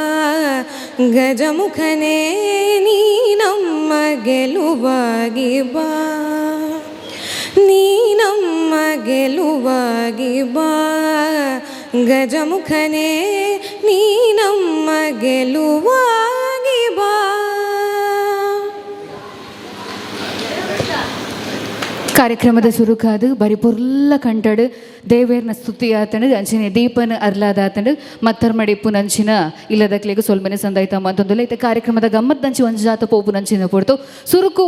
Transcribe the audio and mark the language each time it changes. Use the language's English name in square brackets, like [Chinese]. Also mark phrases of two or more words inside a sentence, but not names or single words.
[Kannada] ಗಜಮುಖನೇ ನೀ ನಮ್ಮ ಗೆಲುವಾಗಿ ಬಾ ನೀ ನಮ್ಮ ಗೆಲುವಾಗಿ ಬಾ ಗಜಮುಖನೇ ನೀ ನಮ್ಮ ಗೆಲುವಾಗಿ ಬಾ [Tulu] ಕಾರ್ಯಕ್ರಮದ ಸುರುಕಾದು ಬರಿ ಪೊರ್ಲ ಕಂಟಡು ದೇವೇರ್ನ ಸ್ತುತಿ ಆತಂಡು ಅಂಚಿನ ದೀಪನ ಅರ್ಲಾದ ಆತಂಡು ಮತ್ತರ್ ಮಡಿಪ್ಪು ನಂಚಿನ ಇಲ್ಲದಕ್ಲೆಗು ಸೊಲ್ಮೆನೆ ಸಂದಾಯ್ತ ಅಂತಂದುಲ್ಲ ಇತ್ತೆ ಕಾರ್ಯಕ್ರಮದ ಗಮ್ಮತ್ ನಂಚಿ ಒಂಜಿ ಜಾತ ಪೋಪು ನಂಚಿನ ಪೊಡ್ತು ಸುರುಕು